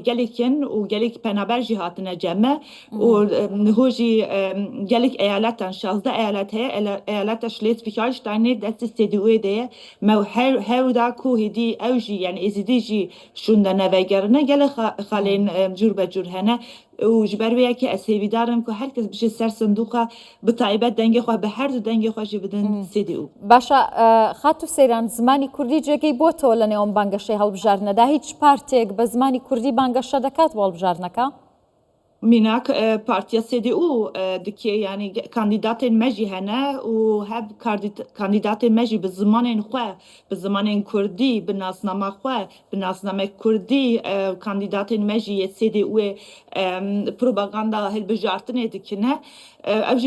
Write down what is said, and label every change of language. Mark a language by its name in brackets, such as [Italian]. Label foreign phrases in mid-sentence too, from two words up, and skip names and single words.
[Kurdish] gelekin û gelek penaber jî hatine ceme û niho jî gelek eyaletan 16 eyalet heye eyaleta Schleswig-Holsteinê destê CDU'yê de ye me hewda ku hêdî ew jî yani êzidî jî şûn de nevegerine gelek xalên cûr be cûr hene û ji ber wê yekê ez hêvîdarim ku herkes bişe ser sindoqa bi taybet dengê xwe bi her du dengê xwe jî bidin CDU. [Central Kurdish] باشە خاتو سەیران زمانی کوردی جێگەی بۆتەوە لە نێوان بانگەشەی هەڵبژاردنەدا هیچ پارتێک بە زمانی کوردی بانگەشە دەکات بۆ هەڵبژاردنەکە؟ [Kurdish] Mînak Partiya CDU dike yani kandîdatên me jî hene û hev kandîdatên me jî bi zimanên xwe bi zimanên Kurdî bi nasnama xwe bi nasnamek Kurdî kandîdatên me jî yê CDU'yê propaganda hilbijartinê dikine ev jî